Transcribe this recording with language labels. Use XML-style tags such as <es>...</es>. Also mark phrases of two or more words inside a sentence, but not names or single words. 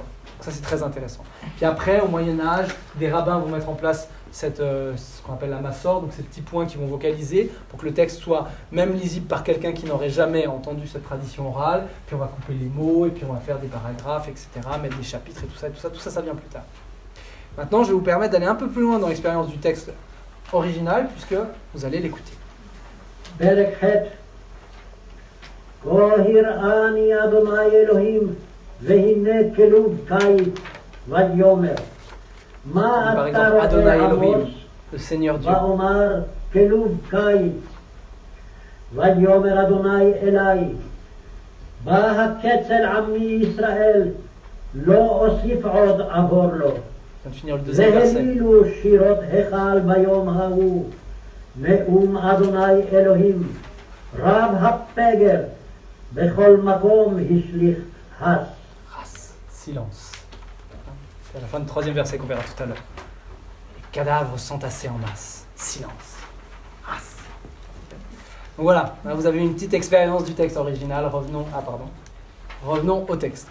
<fr>Ça, c'est très intéressant. Puis après, au Moyen-Âge, des rabbins vont mettre en place ce qu'on appelle la massor, donc ces petits points qui vont vocaliser pour que le texte soit même lisible par quelqu'un qui n'aurait jamais entendu cette tradition orale. Puis on va couper les mots, et puis on va faire des paragraphes, etc., mettre des chapitres et tout ça, ça vient plus tard. Maintenant, je vais vous permettre d'aller un peu plus loin dans l'expérience du texte original, puisque vous allez l'écouter.</fr> <he>פרק ח' כה הראני אדוני אלוהים והנה כלוב קיץ ויאמר מה אתה רואה עמוס ואומר כלוב קיץ ויאמר אדוני אלי בא הקצל עמי ישראל לא אוסיף עוד עבור לו והלילו שירות היכל ביום ההוא נאום אדוני אלוהים רב הפגר בכל מקום השליך הס.</he> <fr>Silence. C'est à la fin du troisième verset qu'on verra tout à l'heure. Les cadavres s'entassaient en masse. Silence. As. Donc voilà, vous avez une petite expérience du texte original. Revenons au texte.</fr>